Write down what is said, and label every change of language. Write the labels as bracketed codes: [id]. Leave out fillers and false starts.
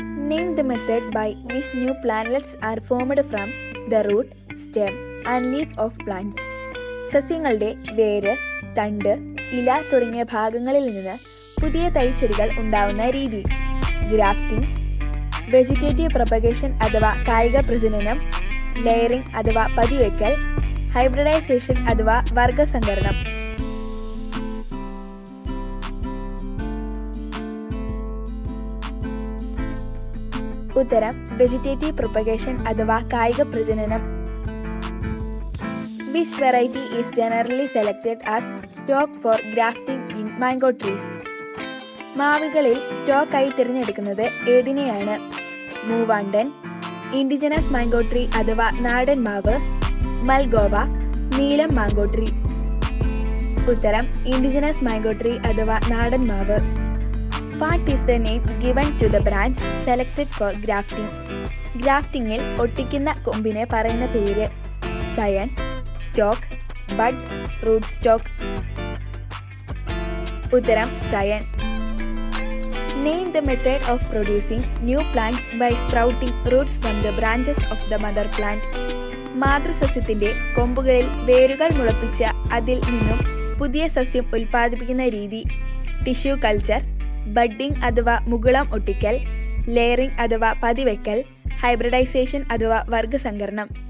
[en] Name the method by which new plantlets are formed from the root, stem and leaf of plants. [ml] സസ്യങ്ങളുടെ വേര്, തണ്ട്, ഇല തുടങ്ങിയ ഭാഗങ്ങളിൽ നിന്ന് പുതിയ തൈച്ചെടികൾ ഉണ്ടാവുന്ന രീതി. ഗ്രാഫ്റ്റിംഗ്, വെജിറ്റേറ്റീവ് പ്രൊപ്പഗേഷൻ അഥവാ കായിക പ്രജനനം, ലെയറിംഗ് അഥവാ പതിവയ്ക്കൽ, ഹൈബ്രിഡൈസേഷൻ അഥവാ വർഗസങ്കരണം. ഉത്തരം വെജിറ്റേറ്റീവ് പ്രൊപ്പഗേഷൻ അഥവാ കായിക പ്രജനനം. [en] Which variety is generally selected as stock for grafting in mango trees? [ml] മാവുകളിൽ സ്റ്റോക്കായി തിരഞ്ഞെടുക്കുന്നത് ഏതിനെയാണ്? മൂവാണ്ടൻ, ഇൻഡിജിനസ് മാംഗോ ട്രീ അഥവാ നാടൻ മാവ്, മൽഗോവ, നീലം മാംഗോ ട്രീ. ഉത്തരം ഇൻഡിജിനസ് മാംഗോ ട്രീ അഥവാ നാടൻ മാവ്. [en] What is the name given to the branch selected for grafting? [ml] ഗ്രാഫ്റ്റിംഗിൽ ഒട്ടിക്കുന്ന കൊമ്പിനെ പറയുന്ന പേര്. സയൻ, സ്റ്റോക്ക്, ബഡ്, റൂട്ട് സ്റ്റോക്ക്. ഉത്തരം സയൻ. [en] Name the method of producing new plants by sprouting roots from the branches of the mother plant. [ml] മാതൃസസ്യത്തിന്റെ കൊമ്പുകളിൽ വേരുകൾ മുളപ്പിച്ച അതിൽ നിന്നും പുതിയ സസ്യം ഉൽപ്പാദിപ്പിക്കുന്ന രീതി. ടിഷ്യൂ കൾച്ചർ, ബഡ്ഡിംഗ് അഥവാ മുകുളം ഒട്ടിക്കൽ, ലെയറിംഗ് അഥവാ പതിവയ്ക്കൽ, ഹൈബ്രിഡൈസേഷൻ അഥവാ വർഗസങ്കരണം.